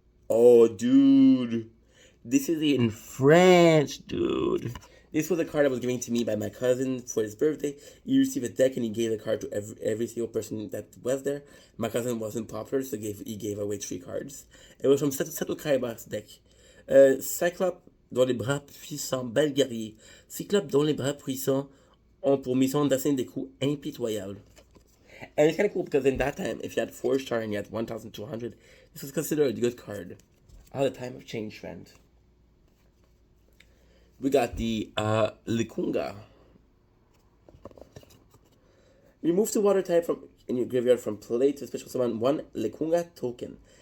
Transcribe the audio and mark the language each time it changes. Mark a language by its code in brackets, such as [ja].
[en] Oh, dude. This is in French, dude. This was a card that was given to me by my cousin for his birthday. He received a deck and he gave a card to every single person that was there. My cousin wasn't popular, so he gave away 3 cards. It was from Seto Kaiba's deck. [fr] Cyclope dont les bras puissants, bel guerrier. Cyclope dont les bras puissants ont pour mission d'asséner des coups impitoyables. [en] And it's kind of cool because in that time, if you had 4-star and you had 1,200, this was considered a good card. Out of the time of change trend. We got the Likunga. Remove 2 water type from in your graveyard from play to special summon 1 Likunga token.